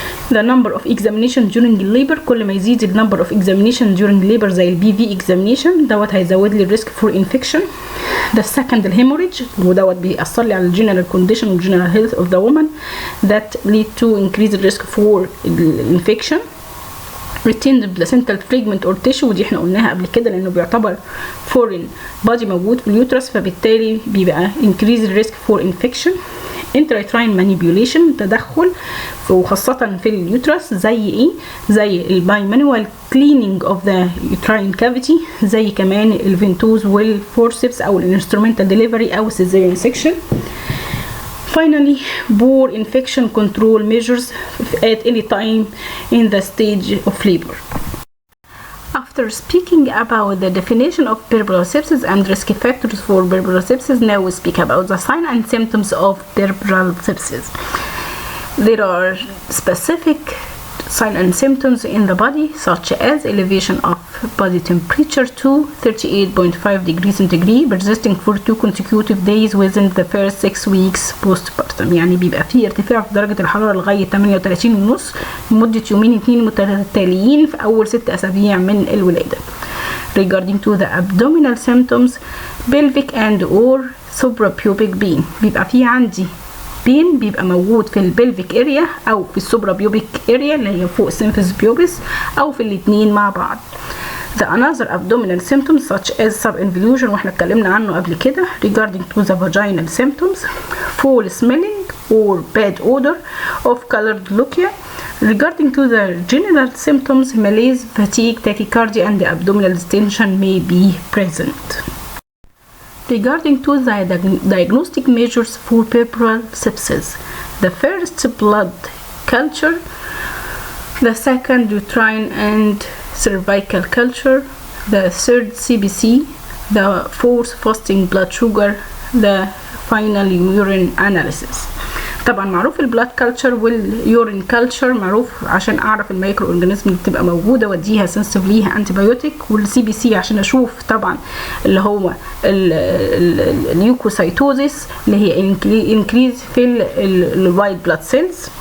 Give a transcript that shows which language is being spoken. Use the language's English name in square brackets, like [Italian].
[English] The number of examination during labor، [Arabic] كل ما يزيد ال [English] number of examination during labor زي ال BV examination [Arabic] دوت هيزود لي [English] risk for infection. The second hemorrhage، [Arabic] ودوت بيأثر لي على ال [English] general condition و general health of the woman that lead to increased risk for infection. retained placental fragment or tissue، [Arabic] ودي احنا قلناها قبل كده لانه بيعتبر foreign body موجود في اليوترس، فبالتالي بيبقى [English] increased risk for infection. intrauterine manipulation، [Arabic] تدخل وخاصة في اليوترس زي ايه؟ زي البايمانوال [English] cleaning of the uterine cavity، [Arabic] زي كمان الفنتوز والفورسبس او الانسترومنتال delivery او cesarean section. [English] Finally, poor infection control measures at any time in the stage of labor. After speaking about the definition of puerperal sepsis and risk factors for puerperal sepsis, now we speak about the signs and symptoms of puerperal sepsis. There are specific signs and symptoms in the body such as elevation of body temperature to 38.5 degrees centigrade persisting for 2 consecutive days within the first 6 weeks postpartum، [Arabic] يعني بيبقى فيه ارتفاع في درجة الحرارة لغاية 38.5 لمدة يومين 2 متتاليين في أول 6 أسابيع من الولادة. [English] Regarding to the abdominal symptoms, pelvic and or suprapubic pain، [Arabic] بيبقى فيه عندي بين بيبقى موجود في البلفيك اريا او في السوبرا بيوبيك اريا اللي هي فوق السيمفيس بيوبس او في الاثنين مع بعض. [English] The another abdominal symptoms such as subinvolution [Arabic] واحنا اتكلمنا عنه قبل كده. [English] Regarding to the vaginal symptoms, foul smelling or bad odor of colored lochia. Regarding to the genital symptoms, malaise, fatigue, tachycardia and the abdominal distension may be present. Regarding to the diagnostic measures for puerperal sepsis, the first blood culture, the second uterine and cervical culture, the third CBC, the fourth fasting blood sugar, the final urine analysis. [Arabic] طبعا معروف البلاد كلتشر واليورين كلتشر معروف عشان اعرف الميكرو اورجانيزم اللي بتبقى موجوده واديها سنسيتيف ليها انتيبيوتيك، والسي بي سي عشان اشوف طبعا اللي هو اليوكوسايتوزيس اللي هي انكريز في الوايت بلاد سيلز.